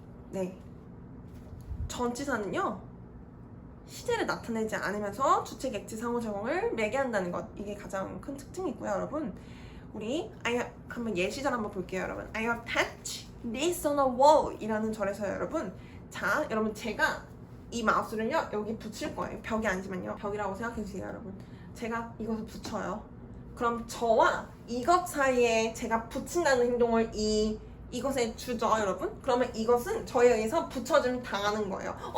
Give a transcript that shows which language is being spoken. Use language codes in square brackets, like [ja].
[ko] 네. 전치사는요. 시제를 나타내지 않으면서 주체, 객체, 상호작용을 매개한다는 것. 이게 가장 큰 특징이고요, 여러분. 우리 한번 예시절 한번 볼게요, 여러분. [en] I attach this on a wall 이라는 절에서요, 여러분. [ko] 자, 여러분 제가 이 마우스를요 여기 붙일 거예요. 벽에 앉으면요. 벽이라고 생각해주세요, 여러분. 제가 이것을 붙여요. 그럼 저와 이것 사이에 제가 붙인다는 행동을 이것에 주죠, 여러분. 그러면 이것은 저에 의해서 붙여짐 당하는 거예요.